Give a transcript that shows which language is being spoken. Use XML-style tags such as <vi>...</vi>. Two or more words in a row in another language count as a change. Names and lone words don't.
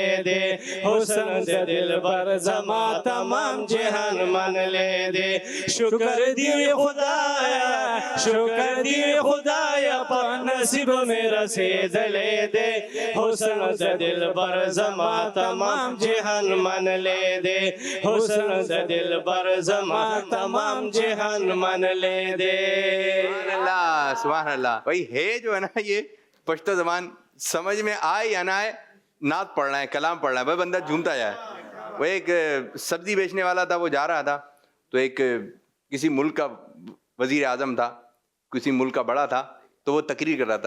<ps>دی حسن د دلبر زما تمام جهان منلی دی شکر دی خدایا شکر دی خدایا په نصیب مې رسېدلی دی حسن د دلبر زما تمام جهان منلی دی حسن د دلبر زما تمام جهان منلی دی</ps> <ar>سبحان اللہ سبحان اللہ.</ar> <ur>بھائی ہے جو ہے نا یہ پشتو زبان سمجھ میں آئے یا نہ آئے نعت پڑھنا ہے کلام پڑھنا ہے بھائی بندہ جھومتا جائے. وہ ایک سبزی بیچنے والا تھا وہ جا رہا تھا تو ایک کسی ملک کا وزیر اعظم تھا کسی ملک کا بڑا تھا تو وہ تقریر کر رہا تھا.</ur>